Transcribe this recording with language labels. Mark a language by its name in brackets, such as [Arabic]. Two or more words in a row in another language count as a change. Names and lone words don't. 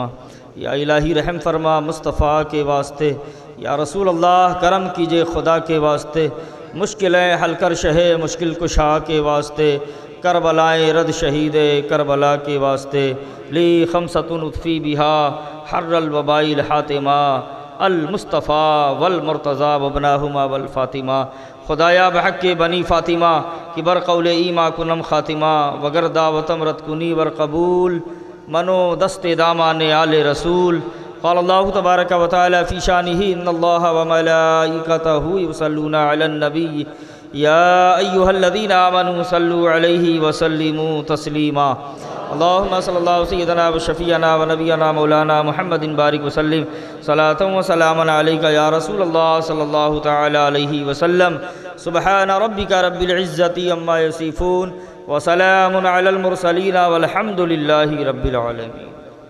[Urdu] یا الہی رحم فرما مصطفیٰ کے واسطے، [Arabic] یا رسول اللہ [Urdu] کرم کیجئے خدا کے واسطے، مشکلیں حل کر شہ مشکل کشا کے واسطے، کربلائے رد شہید کربلا کے واسطے، [Arabic] لی خمسۃ اطفی بہا حر الوباء الحاتمہ، المصطفیٰ والمرتضیٰ وابناہما والفاطمہ۔ [Persian] خدایا بحق بنی فاطمہ کی برقول ایما کنم خاتمہ، وگر دعوتم رد کنی ور قبول، منو دست دامان آل رسول۔ [Arabic] قال اللہ تبارک و تعالی فی شانہ ان اللہ وملائکتہ یصلون علی النبی یا ایہا الذین آمنوا صلوا علیہ وسلموا تسلیما۔ اللہم صلی اللہ سیدنا و شفیعنا و نبینا مولانا محمد بارک وسلم صلاۃ و سلاما علیک یا رسول اللہ صلی اللہ تعالی علیہ وسلم۔ سبحان ربک رب العزۃ عما یصفون وسلام علی المرسلین والحمد للہ رب العالمین۔